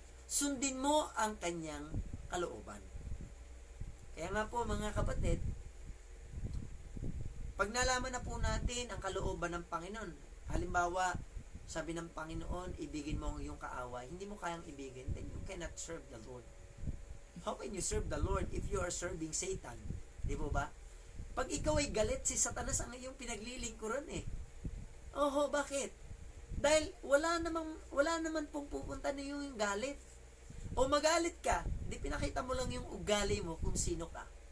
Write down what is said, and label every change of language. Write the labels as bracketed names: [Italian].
[Filipino] Sundin mo ang Kanyang kalooban. Kaya nga po, mga kapatid, pag nalaman na po natin ang kalooban ng Panginoon, halimbawa, sabi ng Panginoon, ibigin mo ang iyong kaaway, hindi mo kayang ibigin, [English] then you cannot serve the Lord. How can you serve the Lord if you are serving Satan? [Filipino] Di po ba? Pag ikaw ay galit, si Satanas ang iyong pinaglilingkuran Oho, bakit? Dahil wala naman pong pupunta na yung galit. O magalit ka, di pinakita mo lang yung ugali mo kung sino ka.